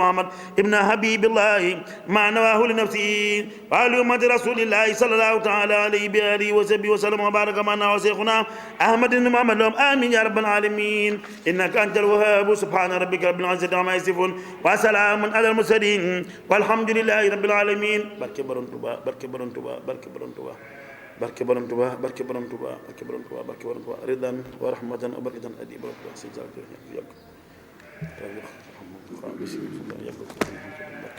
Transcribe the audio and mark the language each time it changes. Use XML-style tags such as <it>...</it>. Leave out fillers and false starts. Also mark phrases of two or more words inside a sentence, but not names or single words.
<ar>محمد ابن حبيب الله ما نواه لنفسه وعلى أمة رسول الله صلى الله تعالى عليه وآله وصحبه وسلم وبارك ما نواه شيخنا أحمد بن محمد لهم آمين يا رب العالمين إنك أنت الوهاب سبحان ربك رب العزة عما يصفون وسلام على المرسلين والحمد لله رب العالمين</ar> <wo>بركة برنتوبا بركة برنتوبا بركة برنتوبا barke borom Tuuba barke borom Tuuba</wo> <ar>barke borom Tuuba barke borom Tuuba رضا ورحمة وبركة</ar> <wo>adi borom Tuuba si jàll yàgg</wo>